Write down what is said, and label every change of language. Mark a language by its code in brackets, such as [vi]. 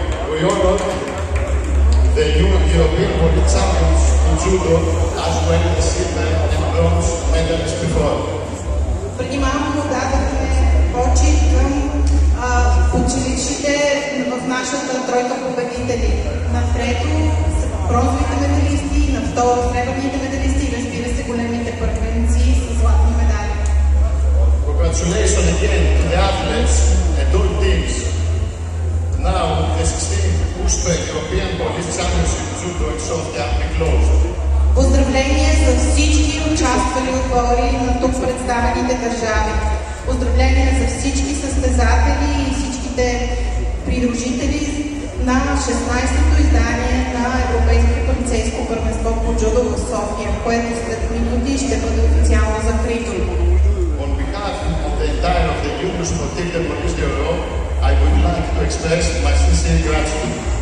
[en] We honored the European Police Champions in Judo as well as silver and bronze medalists before. [bg] Преди малко дадохме почит към учениците в нашата тройка победители. На трето са бронзовите медалисти, на второ сребърните медалисти и разбира се големите първенци с златни медали. [en] Congratulations again to the athletes and all teams. Now the 16th USPE European Police Championship Judo in Sofia be closed. [bg] Поздравления за всички участвали отбори на тук представените държави. Поздравления за всички състезатели и всичките придружители на 16-то издание на Европейското полицейско първенство по джудо в София, което след минути ще бъде официално закрито. [en] On behalf of the entire of the Union Sportive Police de Europe, I would like to express my sincere gratitude.